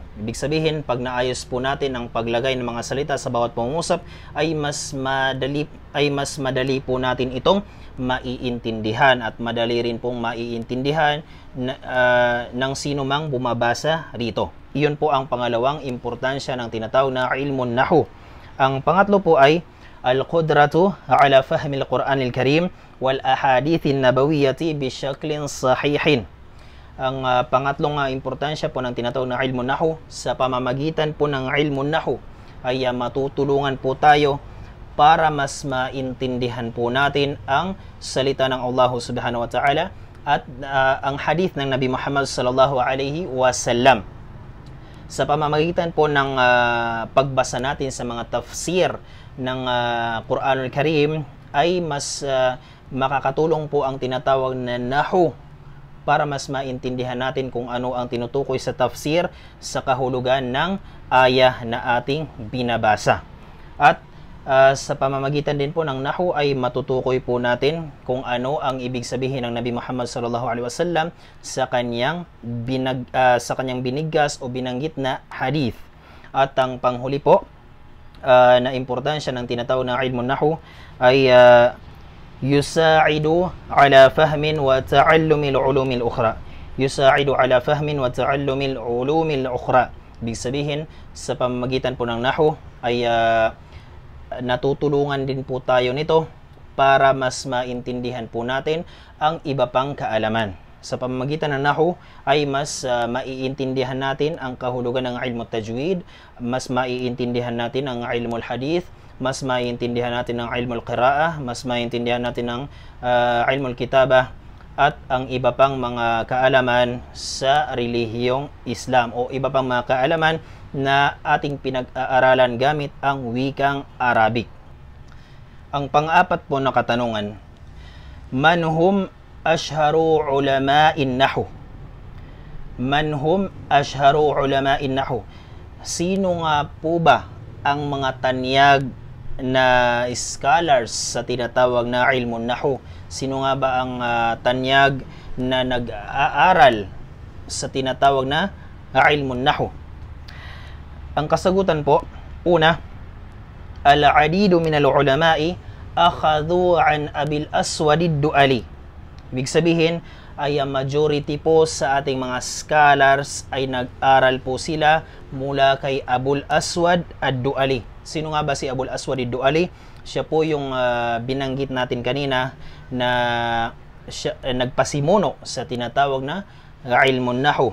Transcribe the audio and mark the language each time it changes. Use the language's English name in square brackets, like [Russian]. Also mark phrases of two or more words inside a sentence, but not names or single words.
[Filipino] Ibig sabihin, pag naayos po natin ang paglagay ng mga salita sa bawat pangungusap, ay mas madali po natin itong maiintindihan at madali rin pong maiintindihan ng sino mang bumabasa rito. Iyon po ang pangalawang importansya ng tinatawag na [Arabic] علم النحو. [Filipino] Ang pangatlo po ay [Arabic] القدرة على فهم القرآن الكريم والأحاديث النبوية بشكل صحيح. [Filipino] Ang pangatlong importansya po ng tinatawag na [Arabic] علم النحو, [Filipino] sa pamamagitan po ng [Arabic] علم النحو [Filipino] ay matutulungan po tayo para mas maintindihan po natin ang salita ng Allah [Arabic] سبحانه وتعالى [Filipino] at ang hadith ng Nabi Muhammad [Arabic] صلى الله عليه وسلم. [Filipino] Sa pamamagitan po ng pagbasa natin sa mga tafsir ng Quranul Karim ay mas makakatulong po ang tinatawag na nahu para mas maintindihan natin kung ano ang tinutukoy sa tafsir sa kahulugan ng ayah na ating binabasa. At sa pamamagitan din po ng nahu ay matutukoy po natin kung ano ang ibig sabihin ng Nabi Muhammad [Arabic] صلى الله عليه وسلم [Filipino] sa kanyang binigkas o binanggit na hadith. At ang panghuli po na importansya ng tinatawag na [Arabic] علم النحو [Filipino] ay [Arabic] يساعد على فهم وتعلم العلوم الأخرى. يساعد على فهم وتعلم العلوم الأخرى. [Filipino] Ibig sabihin, sa pamamagitan po ng nahu ay natutulungan din po tayo nito para mas maintindihan po natin ang iba pang kaalaman. Sa pamamagitan ng nahu ay mas maiintindihan natin ang kahulugan ng [Arabic] علم التجويد, [Filipino] mas maiintindihan natin ang [Arabic] علم الحديث, [Filipino] mas maiintindihan natin ang [Arabic] علم القراءة, [Filipino] mas maiintindihan natin ang [Arabic] علم الكتابة [Filipino] at ang iba pang mga kaalaman sa relihiyong Islam o iba pang mga kaalaman na ating pinag-aaralan gamit ang wikang Arabic. Ang pang-apat po na katanungan, [Arabic] من هم أشهر علماء النحو? من هم أشهر علماء النحو? [Filipino] Sino nga po ba ang mga tanyag na scholars sa tinatawag na [Arabic] علم النحو? [Filipino] Sino nga ba ang tanyag na nag-aaral sa tinatawag na [Arabic] علم النحو? [Filipino] Ang kasagutan po, una, [Arabic] العديد من العلماء أخذوا عن أبي الأسود الدؤلي. [Filipino] Ibig sabihin ay majority po sa ating mga scholars ay nag-aral po sila mula kay Abul Aswad ad-Du'ali. Sino nga ba si Abul Aswad ad-Du'ali? Siya po yung binanggit natin kanina na nagpasimuno sa tinatawag na [Arabic] علم النحو.